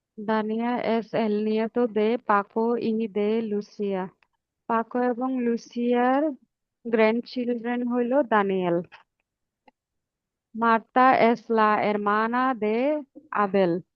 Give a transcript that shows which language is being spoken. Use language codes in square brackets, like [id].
[es] Dania es el nieto de Paco y de Lucia. [bn] পাকো এবং লুসিয়ার গ্র্যান্ডচিলড্রেন হইল Danijel. [es] মার্তা es la hermana de Abel.